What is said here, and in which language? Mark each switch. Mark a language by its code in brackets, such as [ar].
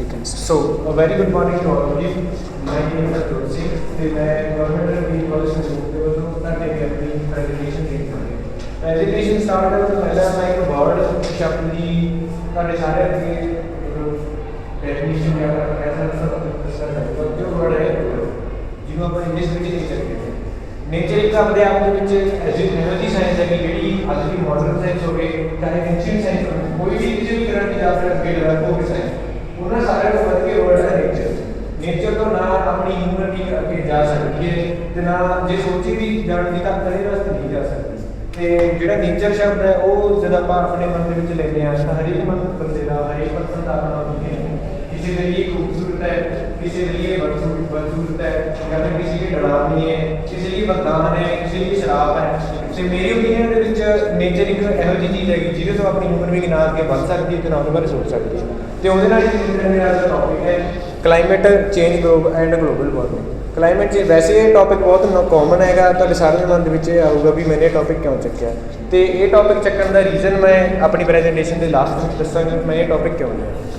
[en] So, a very good morning to all of you. My name is Atul Singh. [hi] मैं government B college से हूँ। अपना अपनी presentation देने वाले। प्रेजेंटेशन स्टार्ट करने से पहले मैं एक वर्ड शब्द [pa] ਤੁਹਾਡੇ ਸਾਰੇ ਅੱਗੇ ਡੈਫੀਨੇਸ਼ਨ ਜਾਂ ਐਸਾ ਦੱਸਣਾ ਚਾਹੀਦਾ ਕਿ ਉਹ ਵਰਡ ਹੈ ਜਿਹਨੂੰ ਆਪਾਂ ਇੰਗਲਿਸ਼ ਵਿੱਚ ਨੇਚਰ ਕਹਿੰਦੇ ਹਾਂ। ਨੇਚਰ ਇੱਕ ਆਪਣੇ ਆਪ ਦੇ ਵਿੱਚ ਇਹੋ ਜਿਹੀ ਸਾਇੰਸ ਹੈ ਕਿ ਜਿਹੜੀ ਅੱਜ ਦੀ ਮਾਡਰਨ ਸਾਇੰਸ ਹੋਵੇ ਚਾਹੇ ਐਂਸ਼ੀਅੰਟ ਸਾਇੰਸ ਹੋਵੇ ਕੋਈ ਵੀ ਕਿਸੇ ਵੀ ਤਰ੍ਹਾਂ ਦੀ ਜਾਂ ਫਿਰ ਅੱਗੇ ਡਿਵੈਲਪ ਹੋਵੇ ਸਾਇੰਸ ਉਹਨਾਂ ਸਾਰਿਆਂ ਤੋਂ ਵੱਧ ਕੇ ਵਰਡ ਹੈ ਨੇਚਰ। ਨੇਚਰ ਤੋਂ ਨਾ ਆਪਣੀ ਹਿਊਮਨਿਟੀ ਅੱਗੇ ਜਾ ਸਕਦੀ ਹੈ ਤੇ ਨਾ ਜੇ ਸੋਚੀ ਵੀ ਜਾਣ ਦੀ ਤਾਂ ਕਦੇ ਵਾਸਤੇ ਨਹੀਂ ਜਾ ਸਕਦੀ। ਤੇ ਜਿਹੜਾ ਨੇਚਰ ਸ਼ਬਦ ਹੈ ਉਹ ਜਦ ਆਪਾਂ ਆਪਣੇ ਮਨ ਦੇ ਵਿੱਚ ਲੈਂਦੇ ਹਾਂ ਤਾਂ ਹਰੇਕ ਮਨ ਬੰਦੇ ਦਾ ਹਰੇਕ ਪਰਸਨ ਦਾ ਆਪਣਾ opinion ਹੈ। ਕਿਸੇ ਦੇ ਲਈ [hi] खूबसूरत है, किसी के लिए बदसूरत है, या फिर किसी के डरावनी है, किसी लिए बदनाम है, किसी लिए शराब है। तो मेरी ओपीनियन [pa] ਦੇ ਵਿੱਚ ਨੇਚਰ ਇੱਕ ਇਹੋ ਜਿਹੀ ਚੀਜ਼ ਹੈਗੀ ਜਿਹਦੇ ਤੋਂ ਆਪਣੀ ਹਿਊਮਨ ਬੀਇੰਗ ਨਾ ਅੱਗੇ ਵੱਧ ਸਕਦੀ ਹੈ ਤੇ ਨਾ ਉਹਦੇ ਬਾਰੇ ਸੋਚ ਸਕਦੀ ਹੈ। ਤੇ ਉਹਦੇ ਨਾਲ ਹੀ ਮੇਰਾ ਅੱਜ ਦਾ ਟੌਪਿਕ ਹੈ climate change and global warming. Climate change ਵੈਸੇ ਇਹ ਟੌਪਿਕ ਬਹੁਤ ਕਾਮਨ ਹੈਗਾ, ਤੁਹਾਡੇ ਸਾਰਿਆਂ ਦੇ ਮਨ ਦੇ ਵਿੱਚ ਇਹ ਆਊਗਾ ਵੀ ਮੈंने ਇਹ ਟੌਪਿਕ ਕਿਉਂ ਚੱਕਿਆ ਤੇ ਇਹ ਟੌਪਿਕ ਚੱਕਣ ਦਾ ਰੀਜ਼ਨ ਮੈਂ ਆਪਣੀ ਪ੍ਰੈਜੈਂਟੇਸ਼ਨ ਦੇ ਲਾਸਟ ਵਿੱਚ ਦੱਸਾਂਗਾ ਮੈਂ ਇਹ ਟੌਪਿਕ ਕਿਉਂ ਲਿਆ।